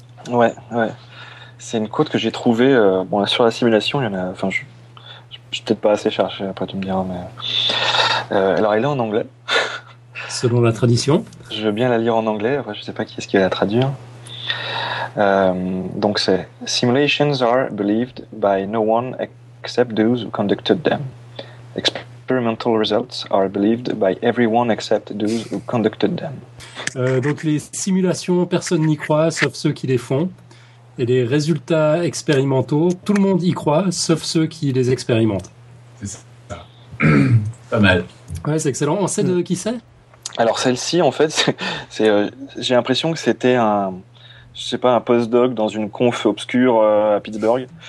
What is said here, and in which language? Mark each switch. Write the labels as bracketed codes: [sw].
[fr] Ouais. C'est une quote que j'ai trouvée. Bon, là, sur la simulation, il y en a. Enfin, je suis peut-être pas assez cherché, après tu me diras, mais. Alors, elle est en anglais. Selon la tradition. Je veux bien la lire en anglais, après, je sais pas qui est-ce qui va la traduire. Donc, c'est. [en] Simulations are believed by no one except those who conducted them. Experimental results are believed by everyone except those who conducted them. [fr] Donc, les simulations, personne n'y croit, sauf ceux qui les font. Et les résultats expérimentaux, tout le monde y croit, sauf ceux qui les expérimentent. C'est ça. Pas mal. Ouais, c'est excellent. On sait de qui c'est ? Alors celle-ci, en fait, c'est, j'ai l'impression que c'était un, je sais pas, un postdoc dans une conf obscure à Pittsburgh.